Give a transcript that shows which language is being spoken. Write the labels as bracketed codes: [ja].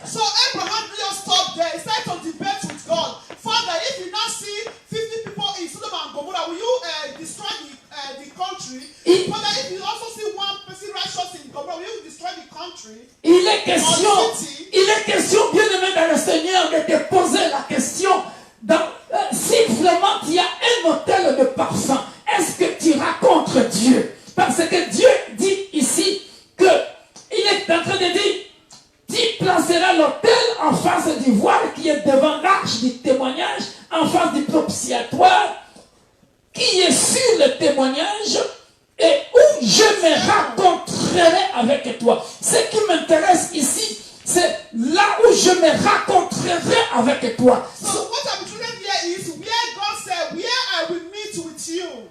[en] So Abraham did not stop there. He started to debate with God. Father, if you now see 50 people in Sodom and Gomorrah, will you destroy the country? Father, if you also see one person righteous in Gomorrah, will you destroy the country? [fr] Il est question, bien aimé dans le Seigneur, de te poser la question si vraiment il y a un hôtel de parfum, est-ce que tu racontes Dieu? Parce que Dieu dit ici que il est en train de dire, tu placeras l'autel en face du voile qui est devant l'arche du témoignage, en face du propitiatoire qui est sur le témoignage et où je me raconterai avec toi. Ce qui m'intéresse ici, c'est là où je me raconterai avec toi. [en] So what I'm trying here is where God said, where I will meet with you.